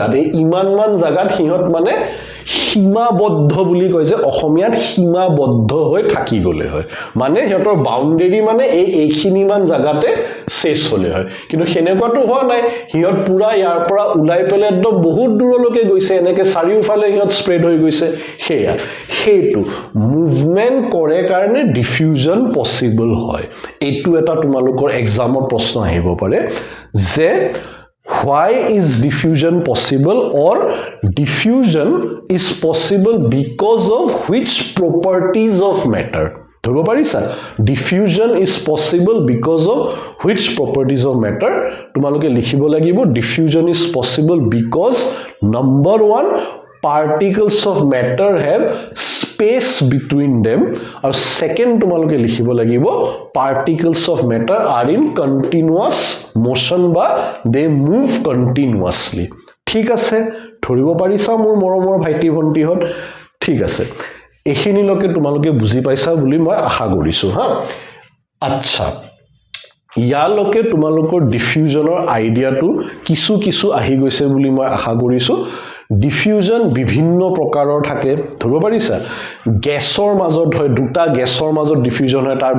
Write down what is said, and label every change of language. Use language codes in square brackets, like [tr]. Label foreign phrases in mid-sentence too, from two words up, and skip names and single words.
[as] জাগাত হিহত মানে সীমাবদ্ধ বুলি কয় যে অসমীয়াত সীমাবদ্ধ হৈ থাকি গলে হয় মানে হিহতৰ বাউন্ডাৰী মানে এইখিনি মান জাগাতে শেষ হলে হয় কিন্তু হেনেকুৱাটো হোৱা নাই হিহত পুৰা ইয়াৰ পৰা উলাই পেলে একদম বহুত দূৰলৈকে গৈছে এনেকে চাৰিওফালে হিহত স্প্ৰেড হৈ গৈছে হেতু মুভমেন্ট কৰে কাৰণে [en] diffusion possible [as] হয় এটো এটা তোমালোকৰ এক্সামত প্ৰশ্ন আহিব পাৰে যে [en] why is diffusion possible or diffusion is possible because of which properties of matter [as] ধৰিব পাৰিছা [en] diffusion is possible because of which properties of matter [as] তোমালোকে লিখিব লাগিব [en] diffusion is possible because number 1 particles of matter have space between them and second [as] তোমালোকে লিখিব লাগিব [en] particles of matter are in continuous motion [as] বা [en] they move continuously [as] ঠিক আছে ধৰিব পাৰিছা মোৰ মৰমৰ ভাইটি ভন্টিহত ঠিক আছে এখিনিলৈকে তোমালোকে বুজি পাইছা বুলি মই আশা কৰিছো হা আচ্ছা ইয়ালৈকে তোমালোকৰ [en] diffusion idea [as] কিছু আহি গৈছে বুলি মই আশা কৰিছো ডিফিউজন বিভিন্ন প্ৰকাৰৰ থাকে ধৰিব পাৰিছা গেছৰ মাজত হয় দুটা গেছৰ মাজত ডিফিউজন হয় তাৰ